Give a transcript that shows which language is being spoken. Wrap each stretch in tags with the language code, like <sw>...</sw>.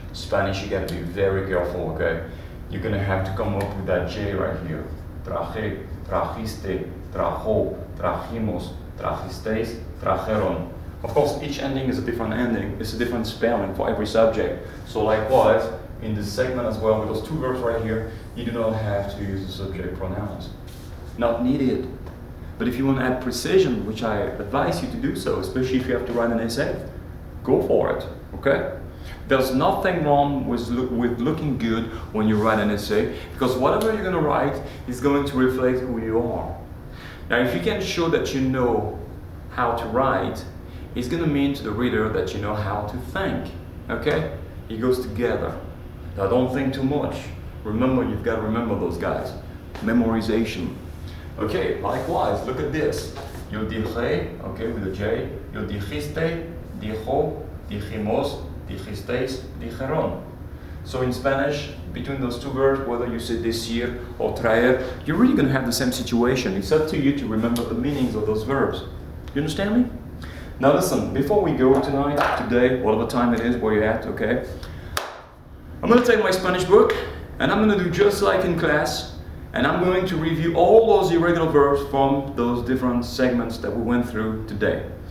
<en>Spanish, you got to be very careful, okay? You're going to have to come up with that J right here.</en> <es>Traje, trajiste, trajo, trajimos, trajisteis, trajeron.</es> <en>Of course, each ending is a different ending, it's a different spelling for every subject. So likewise, in this segment as well, with those two verbs right here, you do not have to use the subject pronouns. Not needed. But if you want to add precision, which I advise you to do so, especially if you have to write an essay, go for it, okay? There's nothing wrong with looking good when you write an essay, because whatever you're going to write is going to reflect who you are. Now, if you can show that you know how to write, it's going to mean to the reader that you know how to think, okay? It goes together. Now, don't think too much. Remember, you've got to remember those guys. Memorization. Okay, likewise, look at this.</en> <es>Yo dije,</es> <en>okay, with a J.</en> <es>Yo dijiste, dijo, dijimos, dijisteis, dijeron.</es> <en>So in Spanish, between those two verbs, whether you say decir or traer, you're really going to have the same situation. It's up to you to remember the meanings of those verbs. You understand me? Now listen, before we go today, whatever time it is, where you're at, okay? I'm going to take my Spanish book, and I'm going to do just like in class, and I'm going to review all those irregular verbs from those different segments that we went through today.</en>